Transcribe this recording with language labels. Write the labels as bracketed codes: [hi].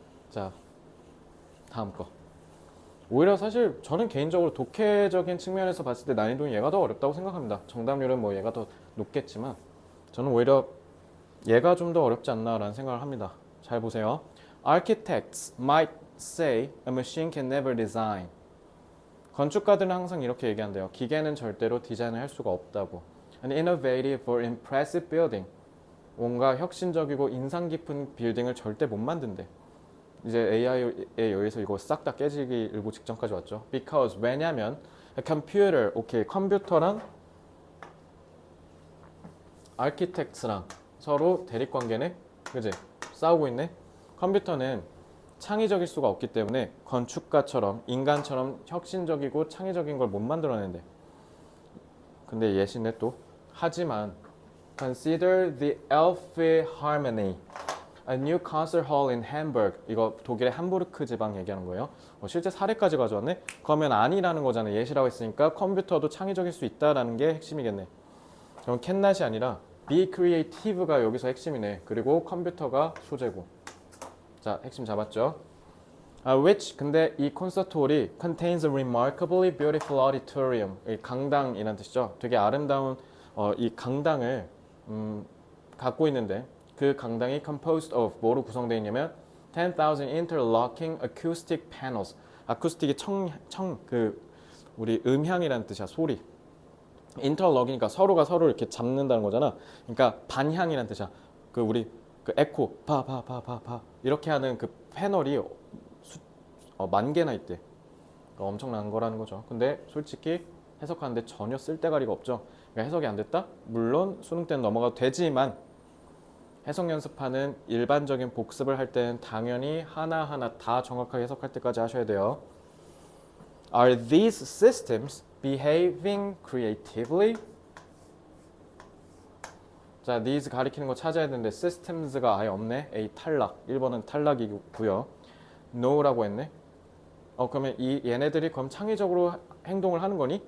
[ko] 자, 다음 거. 오히려 사실 저는 개인적으로 독해적인 측면에서 봤을 때 난이도는 얘가 더 어렵다고 생각합니다. 정답률은 뭐 얘가 더 높겠지만 저는 오히려 얘가 좀 더 어렵지 않나라는 생각을 합니다. 잘 보세요. [en] Architects might say a machine can never design. [ko] 건축가들은 항상 이렇게 얘기한대요. 기계는 절대로 디자인을 할 수가 없다고. [en] An innovative or impressive building. [ko] 뭔가 혁신적이고 인상 깊은 빌딩을 절대 못 만든대. 이제 AI에 의해서 이거 싹 다 깨지기 일보 직전까지 왔죠. Because 왜냐면 computer, 오케이, 컴퓨터랑 architects랑 서로 대립 관계네, 그지? 싸우고 있네. 컴퓨터는 창의적일 수가 없기 때문에 건축가처럼 인간처럼 혁신적이고 창의적인 걸 못 만들어낸대. 근데 예시네 또. 하지만 [en] consider the Elbphilharmonie, a new concert hall in Hamburg. [ko] 이거 독일의 함부르크 지방 얘기하는 거예요. 실제 사례까지 가져왔네. 그러면 아니라는 거잖아. 예시라고 했으니까 컴퓨터도 창의적일 수 있다라는 게 핵심이겠네. 그럼 캔낫이 아니라 be creative가 여기서 핵심이네. 그리고 컴퓨터가 소재고. 자, 핵심 잡았죠? [en] Which, [ko] 근데 이 콘서트홀이 [en] contains a remarkably beautiful auditorium. [ko] 이 강당이란 뜻이죠. 되게 아름다운 이 강당을 갖고 있는데 그 강당이 [en] composed of [ko] 뭐로 구성되어 있냐면 [en] 10,000 interlocking acoustic panels. [ko] 아쿠스틱이 그 우리 음향이라는 뜻이야. 소리. 인터럭이니까 서로가 서로를 이렇게 잡는다는 거잖아. 그러니까 반향이라는 뜻이야. 그 우리 그 에코 파 이렇게 하는 그 패널이 만 개나 있대. 그러니까 엄청난 거라는 거죠. 근데 솔직히 해석하는데 전혀 쓸데가리가 없죠. 그러니까 해석이 안 됐다? 물론 수능 때는 넘어가도 되지만 해석 연습하는 일반적인 복습을 할 때는 당연히 하나하나 다 정확하게 해석할 때까지 하셔야 돼요. [en] Are these systems behaving creatively? [ko] 자, these 가리키는 거 찾아야 되는데 systems가 아예 없네. A 탈락. 1번은 탈락이고요. no라고 했네. 그러면 얘네들이 그럼 창의적으로 행동을 하는 거니?